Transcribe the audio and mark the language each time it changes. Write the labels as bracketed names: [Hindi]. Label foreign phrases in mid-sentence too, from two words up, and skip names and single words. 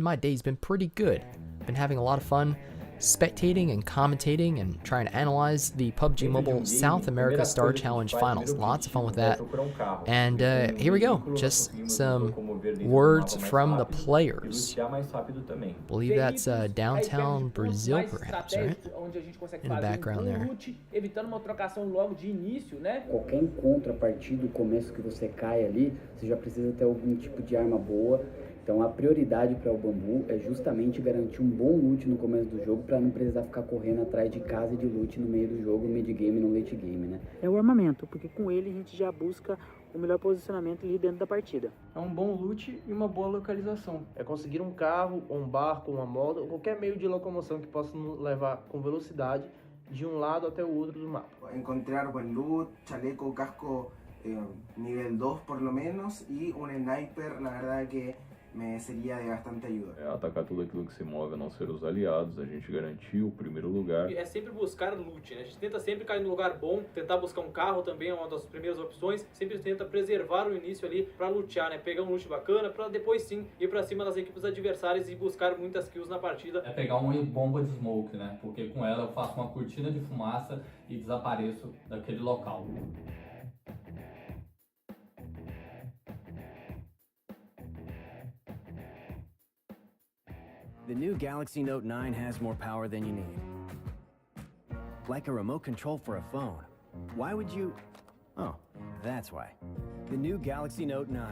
[English] My day's been pretty good. Been having a lot of fun spectating and commentating and trying to analyze the PUBG Mobile South America Star Challenge Finals. Lots of fun with that. And here we go. Just some words from the players. I believe that's downtown Brazil, perhaps, right? In the background there. [Portuguese] Qualquer encontro a partir do começo que você cai ali, você já precisa ter algum tipo de arma boa. Então a prioridade para o Bambu é justamente garantir um bom loot no começo do jogo para não precisar ficar correndo atrás de casa e de loot no meio do jogo, mid-game e no [English] late game, [Portuguese] né? É o armamento, porque com ele a gente já busca o melhor posicionamento ali dentro da partida. É um bom loot e uma boa localização. É conseguir um carro, ou um barco, uma moto, ou qualquer meio de locomoção que possa nos levar com velocidade de um lado até o outro do mapa. [Spanish] Encontrar buen loot, chaleco, casco nivel 2 por lo menos y un sniper, la verdad que me seria de bastante ajuda. [Portuguese] Atacar tudo aquilo que se move a não ser os aliados, a gente garantiu o primeiro lugar. É sempre buscar loot, né? A gente tenta sempre cair num lugar bom, tentar buscar um carro também é uma das primeiras opções, sempre tenta preservar o início ali pra lutear, né? Pegar um loot bacana pra depois sim ir pra cima das equipes adversárias e buscar muitas kills na partida. É pegar uma bomba de smoke, né? Porque com ela eu faço uma cortina de fumaça e desapareço daquele local. [English] The new Galaxy Note 9 has more power than you need. Like a remote control for a phone. Why would you... Oh, that's why. The new Galaxy Note 9.